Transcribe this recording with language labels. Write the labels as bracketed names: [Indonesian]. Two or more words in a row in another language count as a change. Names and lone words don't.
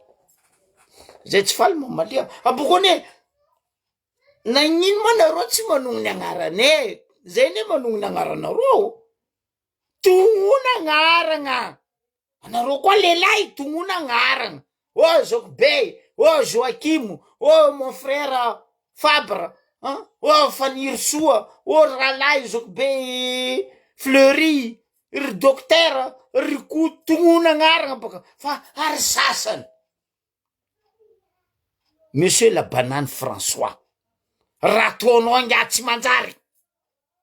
[Malagasy] Zay tsy faly mamalia. Abokone nagnino ma nareo tsy manongo ny agnarane. Zay ne manongo ny agnaranareo. Tongona agnaragna. Anareo koa lelahy tongona agnaragna. Oh Zokbe, oh Joachim, [French] oh mon frère [Malagasy] Fabre, oh Fanirsoa, oh Ralahy Zokbe Fleury, ry docteur, ry ko tongona agnaragna baka. Fa ary sasany. [French] Monsieur la banane [Malagasy] François. Raha ataonao angatsy manjary.